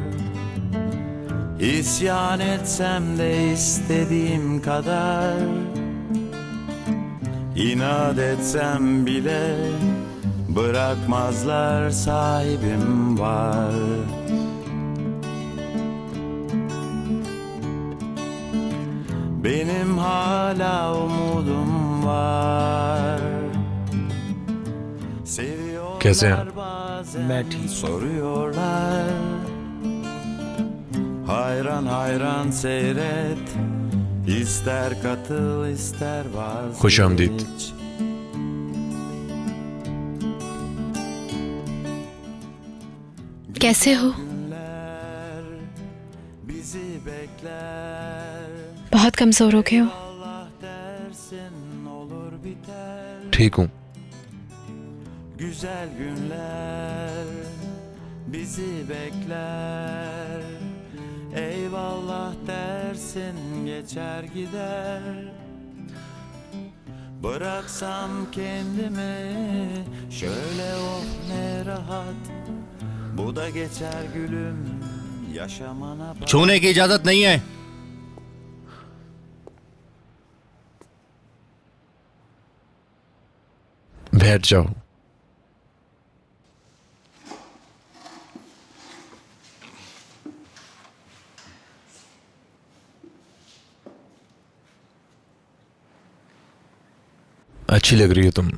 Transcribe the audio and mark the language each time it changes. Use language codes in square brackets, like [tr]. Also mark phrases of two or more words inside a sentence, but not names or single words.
[tr] İsyan etsem de istediğim kadar, İnat etsem bile bırakmazlar, sahibim var. Benim hala umudum var. [ur] کیسے ہیں? میں ٹھیک ہوں. [tr] Soruyorlar, hayran hayran seyret, ister katıl ister vazgeç. [ur] खुशामदीद। کیسے ہو? [tr] Günler bizi bekler. [ur] بہت کمزور ہو گئے ہو. [tr] Allah dersin olur biter. [ur] ٹھیک ہوں. [tr] Güzel günler bizi bekler. Eyvallah dersin geçer gider. Bıraksam kendimi şöyle, oh ne rahat. Bu da geçer gülüm, yaşamana bak. [ur] چھونے کی اجازت نہیں ہے. بیٹھ جاؤ. اچھی لگ رہی ہو تم.